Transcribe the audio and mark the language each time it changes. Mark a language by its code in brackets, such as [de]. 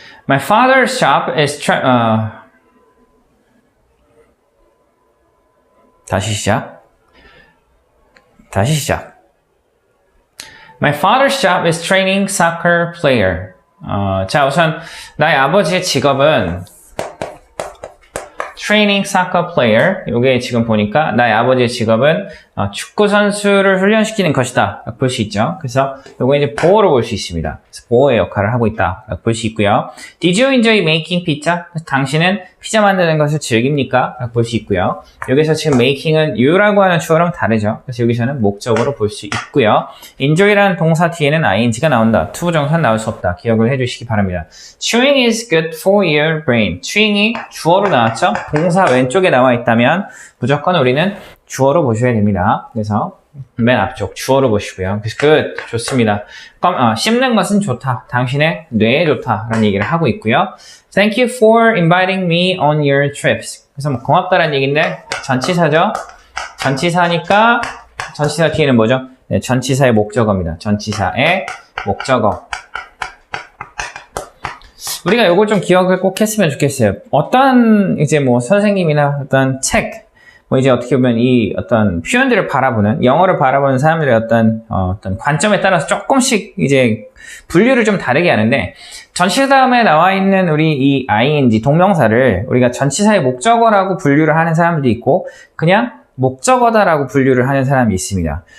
[en] My father's shop is [ko] 다시 시작. [en] My father's shop is training soccer player. [ko] 자, 우선 나의 아버지의 직업은 [en] training soccer player. [ko] 이게 지금 보니까 나의 아버지의 직업은 축구 선수를 훈련시키는 것이다. 볼 수 있죠. 그래서 이거 이제 보어로 볼 수 있습니다. 그래서 보어의 역할을 하고 있다. 볼 수 있고요. [en] Did you enjoy making pizza? [ko] 당신은 피자 만드는 것을 즐깁니까? 볼 수 있고요. 여기서 지금 making은 you라고 하는 주어랑 다르죠. 그래서 여기서는 목적으로 볼 수 있고요. enjoy라는 동사 뒤에는 ing가 나온다. 투부정사는 나올 수 없다. 기억을 해주시기 바랍니다. [en] Chewing is good for your brain. [ko] chewing이 주어로 나왔죠. 동사 왼쪽에 나와 있다면 무조건 우리는 주어로 보셔야 됩니다. 그래서 맨 앞쪽 주어로 보시고요. 그래서 good, 좋습니다. 씹는 것은 좋다. 당신의 뇌에 좋다. 라는 얘기를 하고 있고요. [en] Thank you for inviting me on your trips. [ko] 그래서 뭐 고맙다라는 얘기인데 전치사죠. 전치사니까 전치사 뒤에는 뭐죠? 네, 전치사의 목적어입니다. 전치사의 목적어. 우리가 이걸 좀 기억을 꼭 했으면 좋겠어요. 어떤 이제 뭐 선생님이나 어떤 책, 뭐 이제 어떻게 보면 이 어떤 표현들을 바라보는, 영어를 바라보는 사람들의 어떤 관점에 따라서 조금씩 이제 분류를 좀 다르게 하는데, 전치사 다음에 나와 있는 우리 이 ing, 동명사를 우리가 전치사의 목적어라고 분류를 하는 사람들도 있고, 그냥 목적어다라고 분류를 하는 사람이 있습니다.